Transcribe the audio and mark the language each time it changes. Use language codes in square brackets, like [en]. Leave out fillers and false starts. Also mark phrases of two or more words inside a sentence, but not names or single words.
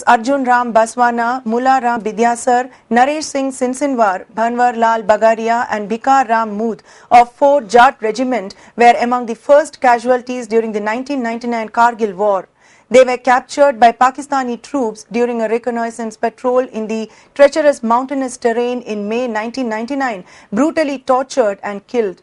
[en] Arjun Ram Baswana, Mula Ram Bidyasar, Naresh Singh Sinsinwar, Bhanwar Lal Bagaria and Bikar Ram Mood of 4th Jat Regiment were among the first casualties during the 1999 Kargil War. They were captured by Pakistani troops during a reconnaissance patrol in the treacherous mountainous terrain in May 1999, brutally tortured and killed.